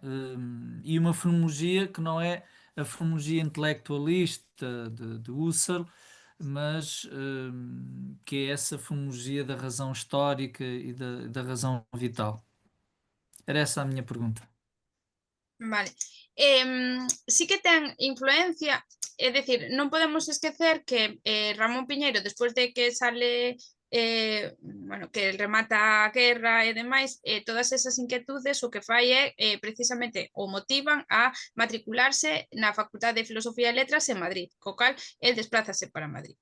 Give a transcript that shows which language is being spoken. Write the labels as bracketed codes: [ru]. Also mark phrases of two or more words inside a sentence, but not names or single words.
[pt] E uma fenomenologia que não é a fenomenologia intelectualista de Husserl, mas que é essa fenomenologia da razão histórica e da razão vital. Era essa a minha pergunta. [gl] Vale. Sí que ten influencia, é dicir, non podemos esquecer que Ramón Piñeiro, despois de que sale bueno, que remata a guerra e demais, todas esas inquietudes o que fai é precisamente o motivan a matricularse na Facultade de Filosofía e Letras en Madrid, co cal el desplázase para Madrid.